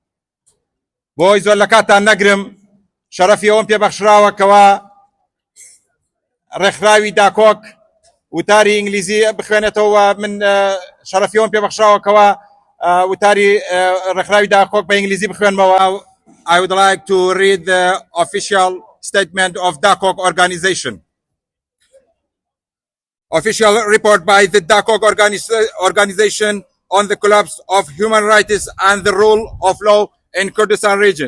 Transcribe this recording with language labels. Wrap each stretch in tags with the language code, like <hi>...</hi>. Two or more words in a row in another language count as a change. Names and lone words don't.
<ckb>بۆی زۆر لە کاتان نەگرم، شەرەفی ئەوم پێبەخشراوەکەوە ڕێکخراوی داکۆک وتاری ئینگلیزی بخوێنێتەوە. من شەرەفی ئەوم پێبەخشراوەکەوە وتاری ڕێکخراوی داکۆک بە ئینگلیزی بخوێنمەوە.</ckb> <en>I would like to read the official statement of DACOG organization. Official report by the DACOG organization on the collapse of human rights and the rule of law in Kurdistan region.</en>